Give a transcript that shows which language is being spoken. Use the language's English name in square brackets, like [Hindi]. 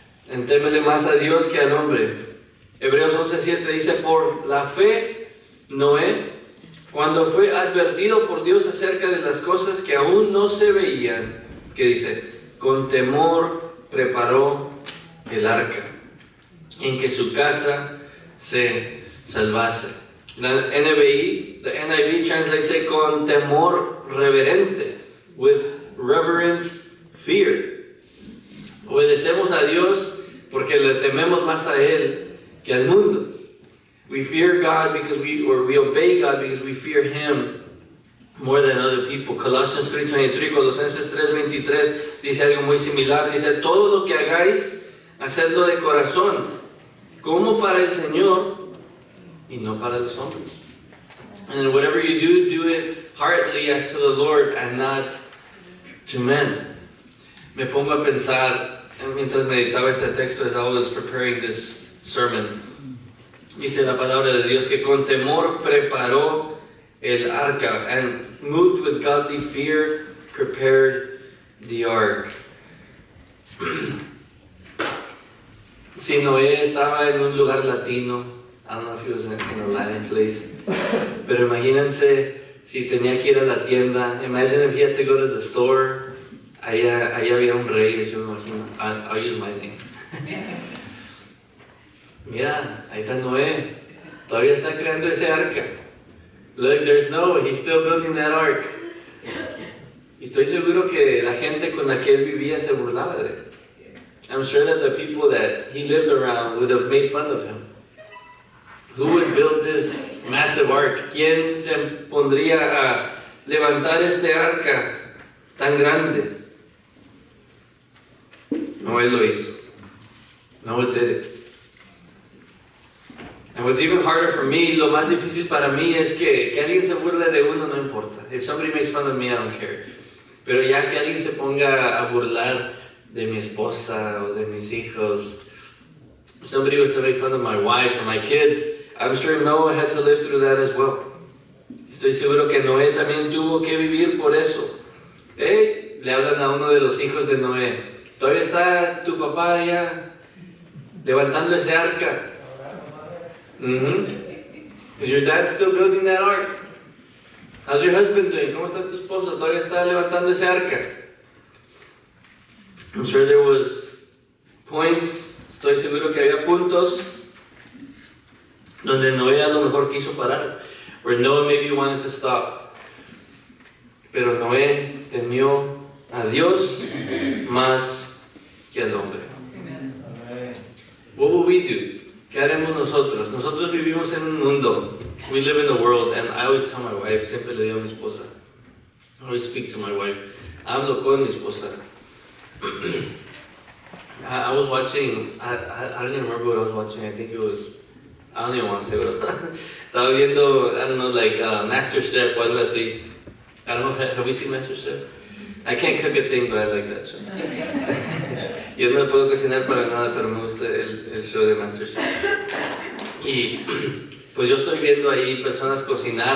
[Spanish] En témele más a Dios que al hombre. Hebreos 11:7 dice, por la fe, Noé, cuando fue advertido por Dios acerca de las cosas que aún no se veían, que dice, con temor preparó el arca, en que su casa se salvase. [English] La NIV, the NIV translates it [Spanish] con temor reverente, [English] with reverent fear. [Spanish] Obedecemos a Dios porque le tememos más a Él que al mundo. [English] We fear God because we obey God because we fear Him more than other people. [Spanish] Colossians 3:23, Colosenses 3:23 dice algo muy similar. Dice, todo lo que hagáis, hacedlo de corazón, como para el Señor y no para los hombres. [English] And whatever you do, do it heartily as to the Lord and not to men. [Spanish] Me pongo a pensar, mientras meditaba este texto, [English] as I was preparing this sermon, [Spanish] dice la palabra de Dios que con temor preparó el arca, [English] and moved with godly fear prepared the ark. [Spanish] Si Noé estaba en un lugar latino, [English] I don't know if he was in a Latin place, [Spanish] pero imagínense si tenía que ir a la tienda. [English] Imagine if he had to go to the store [Spanish] ahí había un rey, yo me imagino. [English] I'll use my name. [Spanish] Mira, ahí está Noé. Todavía está creando ese arca. [English] Look, there's Noah. He's still building that ark. [Spanish] Y estoy seguro que la gente con la que él vivía se burlaba de él. [English] I'm sure that the people that he lived around would have made fun of him. Who would build this massive ark? [Spanish] ¿Quién se pondría a levantar este arca tan grande? Noé lo hizo. [English] Noé did it. And what's even harder for me, [Spanish] lo más difícil para mí es que alguien se burle de uno, no importa. [English] If somebody makes fun of me, I don't care. [Spanish] Pero ya que alguien se ponga a burlar de mi esposa o de mis hijos, [English] if somebody was to make fun of my wife or my kids, I'm sure Noah had to live through that as well. [Spanish] Estoy seguro que Noé también tuvo que vivir por eso. Le hablan a uno de los hijos de Noé. Todavía está tu papá allá levantando ese arca. [English] Is your dad still building that ark? How's your husband doing? [Spanish] ¿Cómo está tu esposo? ¿Todavía está levantando ese arca? [English] I'm sure there was points, [Spanish] estoy seguro que había puntos donde Noé a lo mejor quiso parar, [English] where Noah maybe wanted to stop. [Spanish] Pero Noé temió a Dios más que al hombre. [English] What will we do? [Spanish] ¿Qué haremos nosotros? Nosotros vivimos en un mundo. [English] We live in a world, and I always tell my wife, [Spanish] siempre le digo a mi esposa, [English] I always speak to my wife, [Spanish] hablo con mi esposa. [English] I was watching, I don't even remember what I was watching, I think it was, I don't even want to say what it was. [Spanish] Estaba viendo, [English] I don't know, like [Spanish] MasterChef o algo así. [English] I don't know, have we seen MasterChef? I can't cook a thing, but I like that show. [Spanish] Yo no puedo cocinar para nada, pero me gusta el show de MasterChef. Y pues yo estoy viendo ahí personas cocinar.